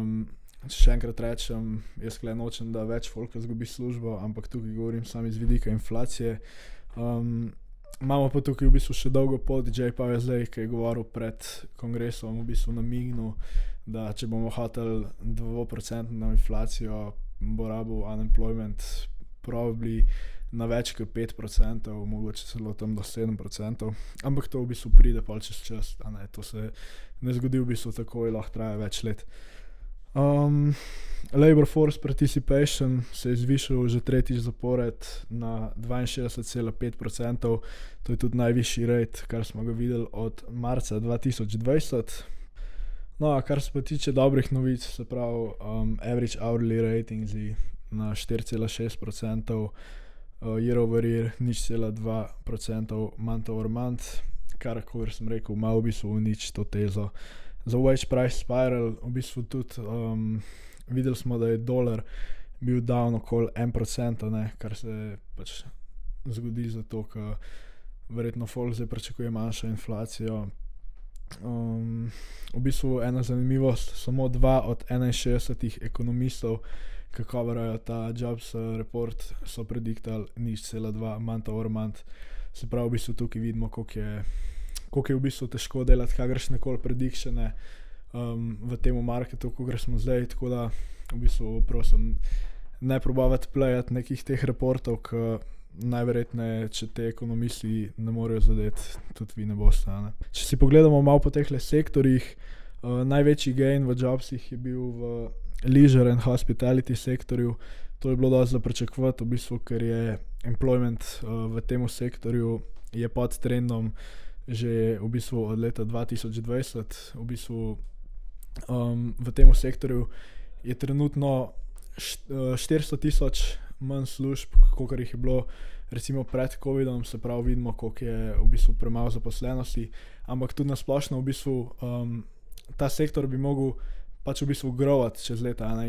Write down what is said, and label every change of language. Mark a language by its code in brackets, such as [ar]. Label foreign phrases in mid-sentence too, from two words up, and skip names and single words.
[sl] Zdaj če še enkrat rečem, jaz kle nočem, da več folka izgubi službo, ampak tukaj govorim samo iz vidika inflacije. Imamo pa tukaj v bistvu še dolgo pot. Jay Powell je zdaj, ki je govoril pred kongresom, v bistvu namignil, da če bomo hoteli 2% na inflacijo, bo rabil [en] unemployment probably [sl] na več kot 5%, mogoče celo tam do 7%, ampak to v bistvu pride pol čez čas, a ne, to se ne zgodi v bistvu takoj, lahko traja več let. [en] Labor force participation [sl] se je zvišal že tretjič zapored na 62,5%, to je tudi najvišji rate, kar smo ga videli od marca 2020. No, a kar se pa tiče dobrih novic, se pravi [en] average hourly ratings [sl] na 4,6%, [en] year over year [sl] 0,2% [en] month over month, [sl] kar, kot sem rekel, malo v bistvu nič to tezo. Za [en] wage price spiral [sl] v bistvu tudi videli smo, da je dolar bil down okoli 1%, ne, kar se pač zgodi zato, ker verjetno folk zdaj pričakuje manjšo inflacijo. V bistvu ena zanimivost, samo 2 od 61 ekonomistov, ki coverajo ta [en] jobs report, [sl] so prediktali 0,2 [en] month over month. [sl] Se pravi, v bistvu tukaj vidimo, koliko je v bistvu težko delati kakršnekoli predictione v tem marketu, ko smo zdaj, tako da v bistvu prosim, ne probavati playati nekih teh reportov, ki najverjetneje, če te ekonomisti ne morejo zadeti, tudi vi ne boste. Ne? Če si pogledamo malo po tehle sektorjih, največji gain v jobsih je bil v [en] leisure and hospitality [sl] sektorju. To je bilo dosti za pričakovati, v bistvu, ker je employment v tem sektorju je pod trendom že v bistvu od leta 2020. V bistvu v tem sektorju je trenutno 400,000 manj služb, kolikor jih je bilo recimo pred covidom, se pravi vidimo, koliko je v bistvu premalo zaposlenosti, ampak tudi nasplošno v bistvu ta sektor bi mogel pač v bistvu growati čez leta, ne?